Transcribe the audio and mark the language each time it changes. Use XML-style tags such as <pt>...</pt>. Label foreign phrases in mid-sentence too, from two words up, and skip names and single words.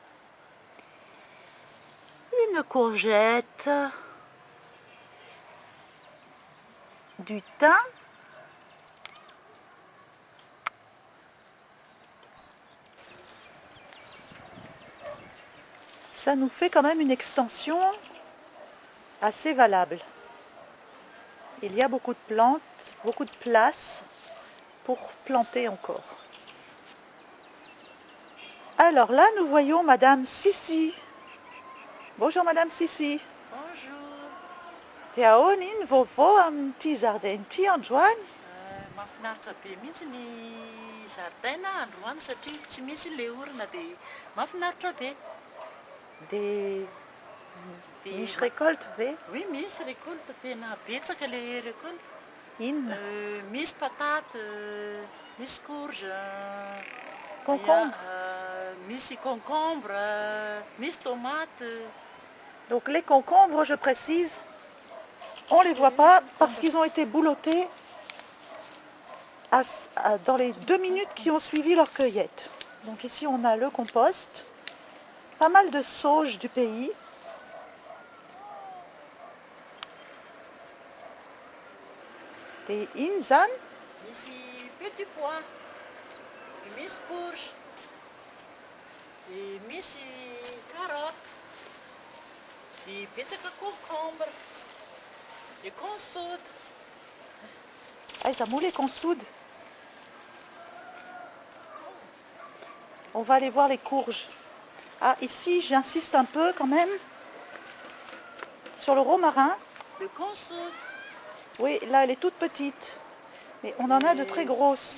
<fr>une courgette, du thym, ça nous fait quand même une extension assez valable. Il y a beaucoup de plantes, beaucoup de place pour planter encore. Alors là, nous voyons Madame Sissi. Bonjour Madame Sissi. Bonjour.</fr> <mg>Tia onin vovô amin'ity jardin-ty androany. Mahafinaritra be mihitsy ny zaridaina androany satria tsy misy ilay orana dia mahafinaritra be.</mg> <fr>Des</fr> <mg>Dia misy récolte ve? oui, misy récolte tena betsaka ilay récolte. Inona? Misy patate, misy courge, Concombre. misy concombre, misy tomate.</mg> <fr>Donc les concombres, je précise, on ne les voit pas parce qu'ils ont été boulottés dans les 2 minutes qui ont suivi leur cueillette. Donc ici on a le compost, pas mal de sauge du pays. Des inzan,</fr> <mg>Misy petit pois, misy courge, dia misy carotte, dia betsaka concombre, dia consoude.</mg> <fr>ah, ça moule les consoudes. On va aller voir les courges. Ah, ici j'insiste un peu quand même sur le romarin. Le consoude. Oui, là elle est toute petite, mais on en a de très grosses.</fr>